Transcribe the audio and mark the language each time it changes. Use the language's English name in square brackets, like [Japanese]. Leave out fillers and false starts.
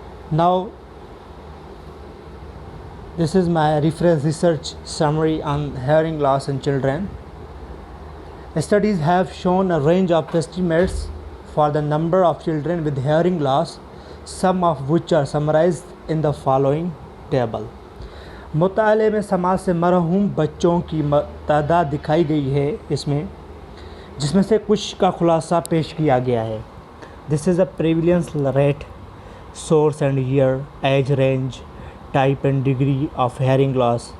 [English] Now, this is my research summary on hearing loss in children. Studies have shown a range of estimates for the number of children with hearing loss, some of which are summarized in the following table. [Urdu] مطالعے میں سماج سے محروم بچوں کی تعداد دکھائی گئی ہے اسمیں، جس میں سے کچھ کا خلاصہ پیش کیا گیا ہے. [English] This is a prevalence rate, source and year, age range, type and degree of hearing loss.